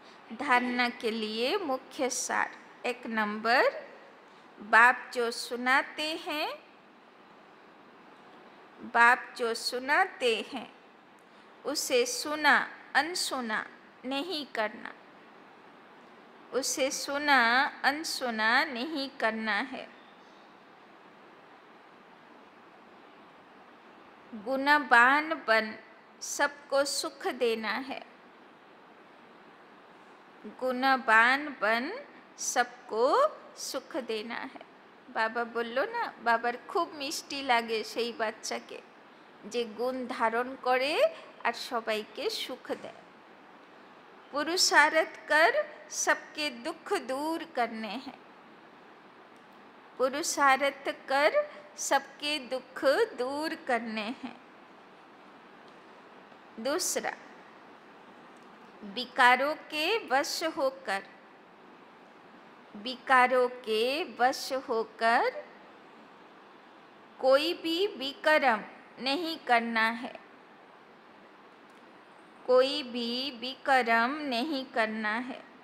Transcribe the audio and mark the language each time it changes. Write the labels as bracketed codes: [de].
[hi] धारणा के लिए मुख्य सार। 1 नंबर, बाप जो सुनाते हैं, बाप जो सुनाते हैं उसे सुना अनसुना नहीं करना, उसे सुना अनसुना नहीं करना है। गुणवान बन सबको सुख देना है, गुणवान बन सबको सुख देना है। [bn] বাবা বলল না, বাবার খুব মিষ্টি লাগে সেই বাচ্চাকে যে গুণ ধারণ করে আর সবাইকে সুখ দেয়। [hi] पुरुषार्थ कर सबके दुख दूर करने हैं, पुरुषार्थ कर सबके दुख दूर करने हैं। दूसरा, विकारों के वश होकर, विकारों के वश होकर कोई भी विकर्म नहीं करना है, कोई भी विकर्म नहीं करना है।